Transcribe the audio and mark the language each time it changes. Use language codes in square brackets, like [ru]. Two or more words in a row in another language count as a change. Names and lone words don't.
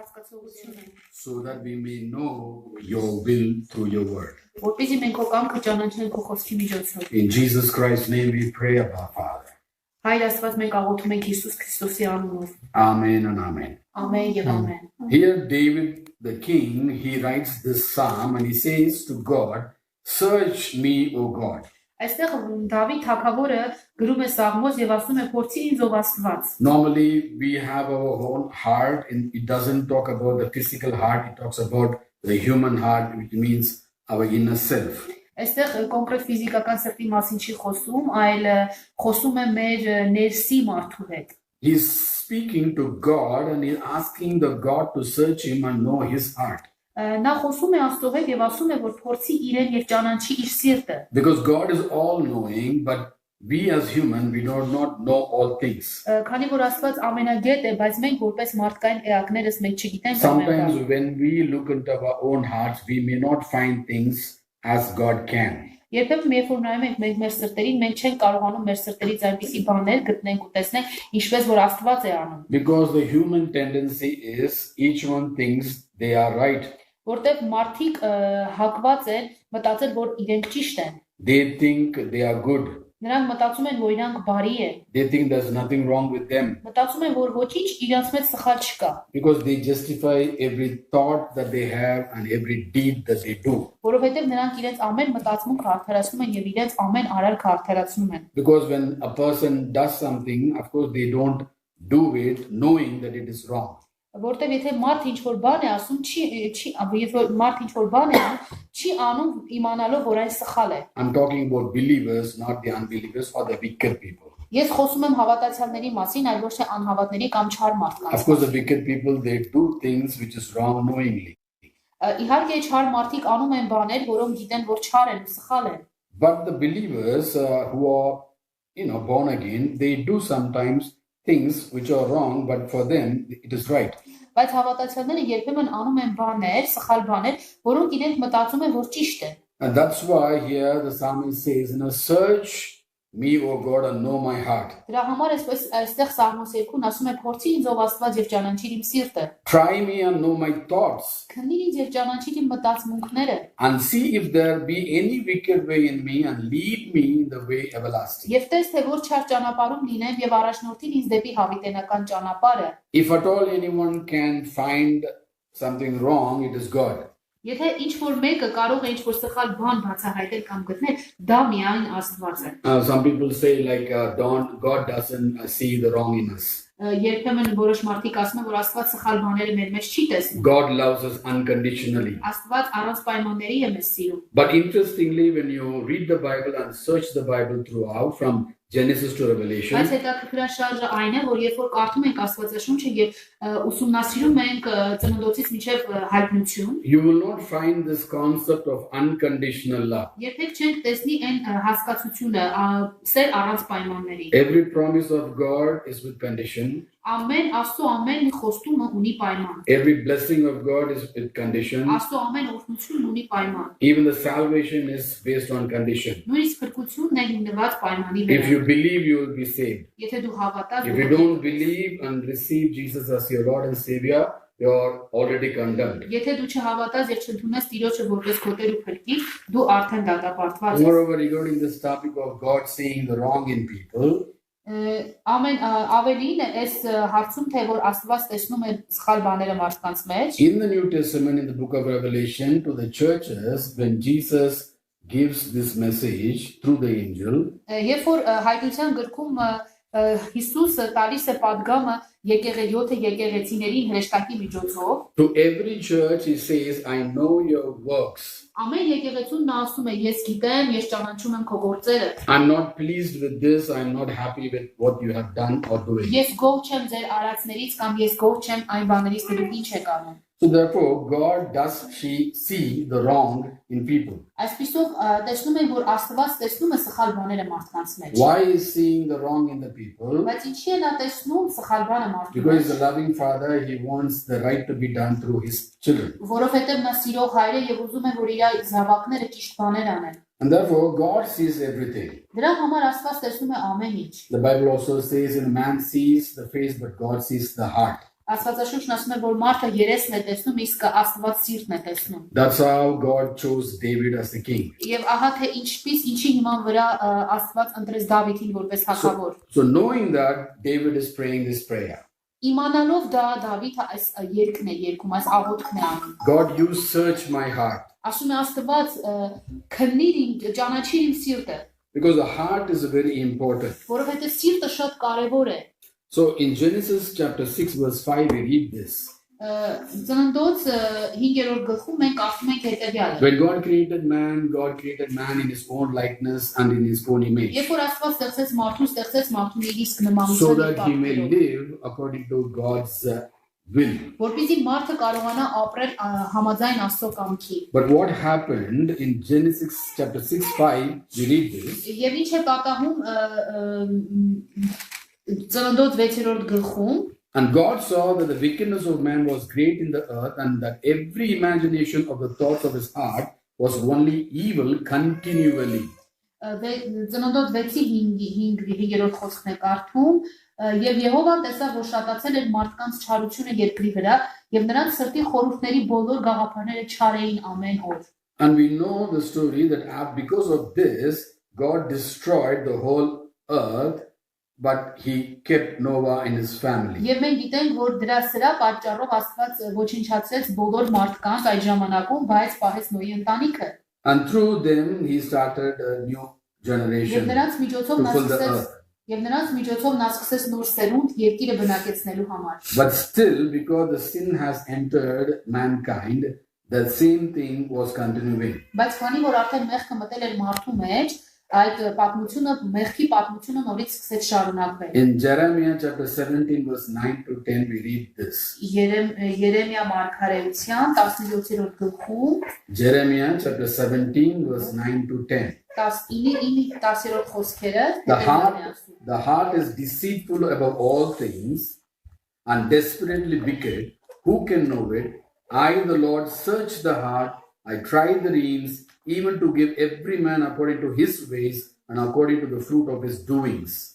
[hy] զգացողությունը, [en] so that we may know your will through your word. [hy] որպեսզի մենք քո կամքը ճանաչենք քո խոսքի միջոցով։ [en] In Jesus Christ's name we pray, Abba Father. [hy] Հայր Աստված, մենք աղոթում ենք Հիսուս Քրիստոսի անունով։ [en] Amen and amen. [hy] Ամեն եւ ամեն։ [en] Here David the king, he writes this psalm and he says to God, search me, O God. [hy] Այստեղ Դավիթ թագավորը գրում է Սաղմոս եւ ասում է փորձի ինձ ով Աստված։ [en] Normally we have our own heart and it doesn't talk about the physical heart, it talks about the human heart, which means our inner self. [hy] Այստեղ կոնկրետ ֆիզիկական սրտի մասին չի խոսում, այլ խոսում է մեր ներսի մարդու հետ։ [en] He's speaking to God and he's asking the God to search him and know his heart. [hy] Նա խոսում է Աստծո հետ եւ ասում է, որ փորձի իրեն եւ ճանաչի իր սիրտը։ [en] Because God is all knowing, but we as human, we do not know all things. [hy] Քանի որ Աստված ամենագետ է, բայց մենք որպես մարդկային էակներս մենք չգիտենք [en] Sometimes when we look into our own hearts, we may not find things as God can. [hy] Երբեմն երբ որ նայում ենք մեր սրտերին, մենք չենք կարողանում մեր սրտերից այնպիսի բաներ գտնենք ու տեսնենք, ինչպես որ Աստված է անում։ [en] Because the human tendency is each one thinks they are right. [hy] Որտեղ մարդիկ հակված են մտածել, որ իրենք ճիշտ են։ [en] They think they are good. [hy] Նրանք մտածում են, որ իրանք բարի են։ [en] They think there's nothing wrong with them. [hy] Մտածում են, որ ոչինչ իրանց մեջ սխալ չկա։ [en] Because they justify every thought that they have and every deed that they do. [hy] Որովհետև նրանք իրենց ամեն մտածմունքը արդարացնում են եւ իրենց ամեն արարքը արդարացնում են։ [en] Because when a person does something, of course they don't do it knowing that it is wrong. [hy] Որտեւ եթե մարդ ինչ-որ բան է ասում, եթե մարդ ինչ-որ բան է անում, չի անում իմանալով, որ այն սխալ է։ [en] I'm talking about believers, not the unbelievers or the wicked people. [hy] Ես խոսում եմ հավատացյալների մասին, այլ ոչ թե անհավատների կամ չար մարդկանց։ [en] Of course, the wicked people, they do things which is wrong knowingly. [hy] Իհարկե չար մարդիկ անում են բաներ, որոնք գիտեն, որ չար են ու սխալ են։ [en] But the believers who are, born again, they do sometimes things which are wrong, but for them it is right. [hy] Բայց հավատացյալները երբեմն անում են բաներ, սխալ բաներ, որոնք իրենք մտածում են, որ ճիշտ են։ [en] And that's why here the psalmist says, search me, O God, and know my heart. [hy] Դրա համար այստեղ Սաղմոս 2-ն ասում է փորձի ինձ ով Աստված եւ ճանաչիր իմ սիրտը։ [en] Try me and know my thoughts. [hy] Քննիր ինձ եւ ճանաչիր իմ մտածմունքները։ [en] And see if there be any wicked way in me and lead me in the way everlasting. [hy] Եվ տես թե որ չար ճանապարհում լինեմ եւ առաջնորդին ինձ դեպի հավիտենական ճանապարհը։ [en] If at all anyone can find something wrong, it is God. [hy] Եթե ինչ-որ մեկը կարող է ինչ-որ սխալ բան բացահայտել կամ գտնել, դա միայն Աստված է։ [en] Some people say God doesn't see the wrong in us. [hy] Երբեմն որոշ մարդիկ ասում են, որ Աստված սխալ բաները մեր մեջ չի տեսնում։ [en] God loves us unconditionally. [hy] Աստված առանց պայմանների է մեզ սիրում։ [en] But interestingly, when you read the Bible and search the Bible throughout from Genesis to Revelation, [hy] Բայց հետաքրքրան շարժը այն է, որ երբ որ կարդում ենք Աստվածաշունչը եւ ուսումնասիրում ենք ծննդոցից մինչեւ հայտնություն, [en] you will not find this concept of unconditional love. [hy] Երբեք չենք տեսնի այն հասկացությունը սեր առանց պայմանների։ [en] Every promise of God is with condition. [hy] Ամեն Աստծո ամեն խոստումը ունի պայման։ [en] Every blessing of God is with condition. [hy] Աստծո ամեն օրհնությունն ունի պայման։ [en] Even the salvation is based on condition. [hy] Նույնիսկ փրկությունն է հիմնված պայմանի վրա։ [en] If you believe, you will be saved. [hy] Եթե դու հավատաս, [en] If you don't believe and receive Jesus as your Lord and Savior, you are already condemned. [hy] Եթե դու չհավատաս եւ չընդունես Տիրոջը որպես քո Տեր ու Փրկիչ, դու արդեն դատապարտված ես։ [en] Moreover, regarding this topic of God seeing the wrong in people, [hy] Ամեն ավելին այս հարցում թե որ Աստված տեսնում է սխալ բաները մարդկանց մեջ։ [en] in the New Testament, in the book of Revelation, to the churches, when Jesus gives this message through the angel, [hy] Երբ որ հայտնության գրքում Հիսուսը տալիս է падգամը եկեղեցի եկեղեցիներին հրեշտակի միջոցով, [en] to every church he says, I know your works. [hy] ամեն եկեղեցուն նա ասում է ես գիտեմ, ես ճանաչում եմ քո գործերը։ [en] I'm not pleased with this, I'm not happy with what you have done or doing. [hy] Ես գոհ չեմ ձեր արածներից կամ ես գոհ չեմ այն բաներից, որ դուք ինչ եք անում։ [en] So therefore, God does see the wrong in people. [hy] Այսպիսով տեսնում ենք, որ Աստված տեսնում է սխալ բաները մարդկանց մեջ։ [en] Why is seeing the wrong in the people? [hy] Բայց ինչի է նա տեսնում սխալ բանը մարդու [en] Because [hy] մեջ։ [en] he's a loving father, he wants the right to be done through his children. [hy] Որովհետև նա սիրող հայր է եւ ուզում է, որ իր զավակները ճիշտ բաներ անեն։ [en] And therefore, God sees everything. [hy] Դրա համար Աստված տեսնում է ամեն ինչ։ [en] The Bible also says, in man sees the face, but God sees the heart. [hy] Աստվածաշունչն ասում է, որ մարդը երեսն է տեսնում, իսկ Աստված սիրտն է տեսնում։ [en] That's how God chose David as the king. [hy] Եվ ահա թե ինչի հիման վրա Աստված ընտրեց Դավիթին որպես հագավոր։ [en] So knowing that, David is praying this prayer. [hy] Իմանալով դա Դավիթը այս երգն է երգում, այս աղոթքն է անում։ [en] God, you search my heart. [hy] Ասում է Աստված քննիր իմ, ճանաչիր իմ սիրտը, [en] Because the heart is very important. [hy] որովհետև սիրտը շատ կարևոր է։ [en] So in Genesis chapter 6 verse 5 we read this. [hy] Ծննդոց 5-րդ գլխում մենք ասում ենք հետևյալը. [en] When God created man in his own likeness and in his own image. [hy] Երբ որ Աստված ստեղծեց մարդուն իր իսկ [en] So [hy] նմանությամբ [en] that he may live according to God's will. [hy] որպեսզի մարդը կարողանա ապրել համաձայն Աստծո կամքի։ [en] But what happened in Genesis chapter 6:5 we read this. [hy] Եվ ինչ է պատահում ծննդոց 6-րդ գլխում, [en] And God saw that the wickedness of man was great in the earth, and that every imagination of the thoughts of his heart was only evil continually. [hy] ծննդոց 6-ի 5-րդ խոսքն է կարդում, եւ Եհովան տեսավ, որ շատացել էր մարդկանց չարությունը երկրի վրա, եւ նրանց սրտի խորհուրդների բոլոր գաղափարները չար էին ամեն օր։ [en] And we know the story that because of this, God destroyed the whole earth, but he kept Noah and his family. [hy] Եվ մենք գիտենք, որ դրա սրա պատճառով Աստված ոչնչացրեց բոլոր մարդկանց այդ ժամանակում, բայց պահեց Նոյի ընտանիքը։ [en] And through them, he started a new generation [hy] Եվ նրանց միջոցով [en] to fill the earth. [hy] նա սկսեց նոր սերունդ երկիրը բնակեցնելու համար։ [en] But still, because the sin has entered mankind, the same thing was continuing. [hy] Բայց քանի որ արդեն մեղքը մտել էր մարդու մեջ, այդ պատմությունը, մեղքի պատմությունը նորից սկսեց շարունակվել։ [en] In Jeremiah chapter 17 verse 9 to 10 we read this. [hy] Երեմիա մարգարեության 17-րդ գլխում [en] Jeremiah chapter 17 verse 9 to 10. [hy] 19-10-րդ խոսքերը [en] The heart is deceitful above all things and desperately wicked. Who can know it? I, the Lord, search the heart. I try the reins, even to give every man according to his ways and according to the fruit of his doings.